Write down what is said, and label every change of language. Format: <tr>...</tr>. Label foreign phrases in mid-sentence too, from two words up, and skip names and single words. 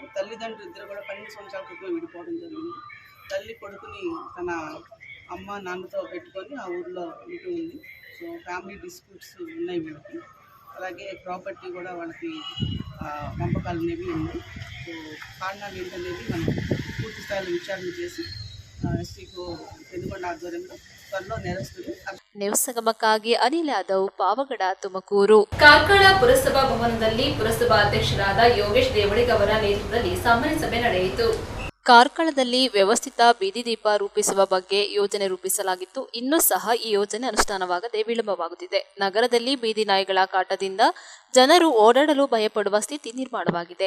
<te>తల్లిదండ్రులు ఇద్దరు కూడా 12 సంవత్సరాల క్రితం విడిపోవడం జరిగింది. తల్లి కొడుకుని తన అమ్మ నాన్నతో పెట్టుకొని ఆ ఊర్లో ఉంటూ ఉంది. సో</te> <en>family disputes</en> <te>ఉన్నాయి వీళ్ళకి. అలాగే ప్రాపర్టీ కూడా వాళ్ళకి పంపకాలు అనేవి ఉన్నాయి. సో కారణాలు ఏంటనేది మనం పూర్తి స్థాయిలో విచారణ చేసి STకు పెనుగొండ ఆధ్వర్యంలో త్వరలో నేరస్తులు</te> <kn>ನ್ಯೂಸ್ ಸಂಗಮಕ್ಕಾಗಿ ಅನಿಲ್ ಯಾದವ್, ಪಾವಗಡ, ತುಮಕೂರು. ಕಾರ್ಕಳ ಪುರಸಭಾ ಭವನದಲ್ಲಿ ಪುರಸಭಾ ಅಧ್ಯಕ್ಷರಾದ ಯೋಗೇಶ್ ದೇವಡಿಗ ಅವರ ನೇತೃತ್ವದಲ್ಲಿ ಸಾಮಾನ್ಯ ಸಭೆ ನಡೆಯಿತು. ಕಾರ್ಕಳದಲ್ಲಿ ವ್ಯವಸ್ಥಿತ ಬೀದಿ ದೀಪ ರೂಪಿಸುವ ಬಗ್ಗೆ ಯೋಜನೆ ರೂಪಿಸಲಾಗಿತ್ತು. ಇನ್ನೂ ಸಹ ಈ ಯೋಜನೆ ಅನುಷ್ಠಾನವಾಗದೆ ವಿಳಂಬವಾಗುತ್ತಿದೆ. ನಗರದಲ್ಲಿ ಬೀದಿ ನಾಯಿಗಳ ಕಾಟದಿಂದ ಜನರು ಓಡಾಡಲು ಭಯಪಡುವ ಸ್ಥಿತಿ ನಿರ್ಮಾಣವಾಗಿದೆ.</kn>